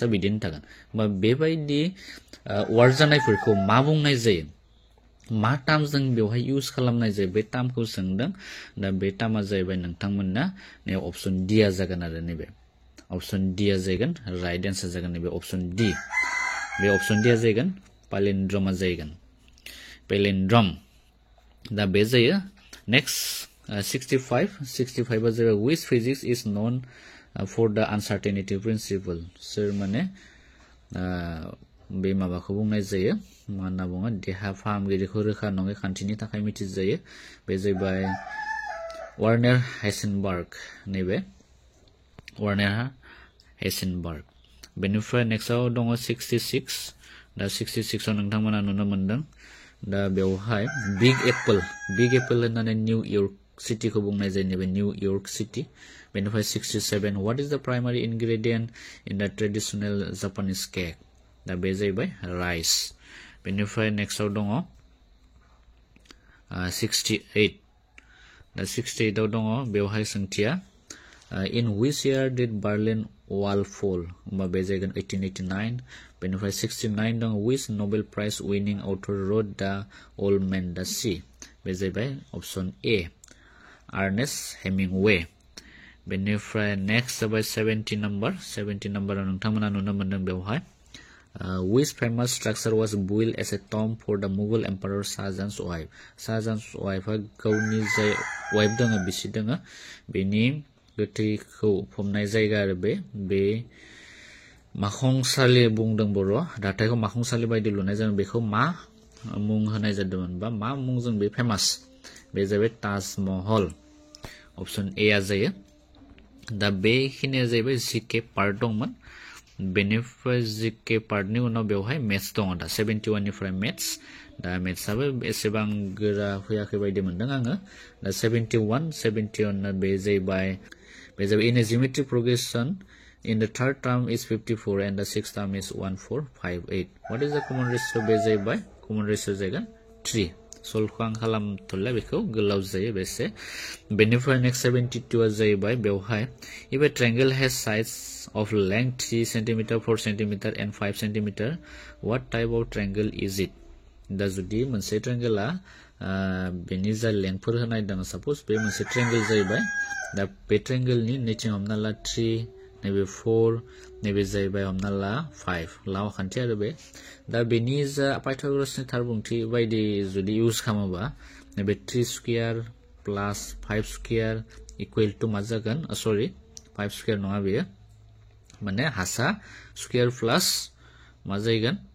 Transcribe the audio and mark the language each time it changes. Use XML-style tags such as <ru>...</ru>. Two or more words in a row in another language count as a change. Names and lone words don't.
<brx>बिदिनो थागोन बा बेबायदि वार्ड जानायफोरखौ मा बुंनाय जायो मा टार्म जों बेवहाय इउज खालामनाय जायो बे टार्मखौ सोंदों दा बे टार्मा जाहैबाय नोंथांमोनना नै</brx> <en>option D</en> <brx>आ जागोन आरो नैबे</brx> <en>option D</en> <brx>आ जागोन</brx> <en>right answer</en> <brx>जागोन नैबे</brx> <en>option D</en> <brx>बे</brx> <en>option D</en> <brx>आ जागोन palindrome जागोन palindrome दा बे जायो नेक्स्ट 65 आ जाबाय</brx> <en>which physics is known for the uncertainty principle</en> <brx>सोर माने बे माबाखौ बुंनाय जायो मा होनना बुङो देहा फाहामगिरिखौ रोखा नङै खान्थिनि थाखाय मिथिजायो बे जाबाय वार्नार हाइसेनबार्ग नैबे वार्नार हाइसेनबार्ग बेनिफ्राय नेक्स्टआव दङ 66 दा 66 आव नोंथांमोना नुनो मोनदों दा बेवहाय बिग एप्पल होननानै निउ यर्क सिटीखौ बुंनाय जायो नैबे निउ यर्क सिटी बेनिफ्राय 67</brx> <en>what is the primary ingredient in the traditional Japanese cake</en> <brx>दा बे जाहैबाय राइस बेनिफ्राय नेक्स्टआव दङ 68 दा 68 आव दङ बेवहाय सोंथिया</brx> <en>in which year did Berlin Wall fall</en> <brx>होमबा बे जागोन 1889 बेनिफ्राय 69 दङ</brx> <en>which Nobel Prize winning author wrote the Old Man the Sea</en> <brx>बे जाहैबाय</brx> <en>option A</en> <brx>आर्नेस्ट हेमिंगवे बेनिफ्राय नेक्स्ट जाबाय 70 नम्बराव नोंथांमोना नुनो मोनदों बेवहाय</brx> <en>which famous structure was built as a tomb for the Mughal Emperor Shah Jahan's wife Shah Jahan's wife</en> <brx>गावनि जाय वाइफ दङ बिसि दङ बेनि गोथैखौ फबनाय जायगा आरो बे माखंसालि बुंदों बर' दाथायखौ माखंसालि बायदि लुनाय जादों बेखौ मा मुं होनाय जादोंमोन बा मा मुंजों बे फेमास बे जाबाय ताजमहल ऑप्शन ए आ जायो दा बेखिनिया जाहैबाय</brx> <en>GK part</en> <brx>दंमोन बेनिफ्राय जीके पार्टनि उनाव बेवहाय मेथ्स दङ दा 71 निफ्राय मेथ्स दा मेथ्सआबो एसेबां गोरा फैयाखै बायदि मोनदों आङो दा 71 बे जाहैबाय</brx> <en>in a geometric progression in the third term is 54 and the sixth term is 1458 what is the common ratio</en> <brx>बे जाहैबाय</brx> <en>common ratio</en> <brx>जागोन 3 सल्भखौ आं खालामथ'ला बेखौ गोलाव जायो बेसे बेनिफ्राय नेक्स्ट 72 आ जाहैबाय बेवहाय if</brx> <en>a triangle has sides of length 3 cm 4 cm and 5 cm what type of triangle is it दा</en> <brx>जुदि मोनसे ट्रायंगला बेनि जा लेंथफोर होनाय दङ सपोज बे मोनसे ट्रायंगल जाहैबाय दा बे ट्रायंगलनि नैथिं हमना ला 3 नैबे 4 नैबे जाहैबाय हमना ला 5 लाव खान्थि आरो बे दा बेनि जा पाइथागोरासनि थारबुंथि बायदि जुदि इउज खालामोबा नैबे 3</brx> <en>square plus 5 square equal to</en> <brx>मा जागोन सरि 5 स्क्वायर नङा बेयो माने हासा</brx> <en>square plus</en> <brx>मा जागोन</brx>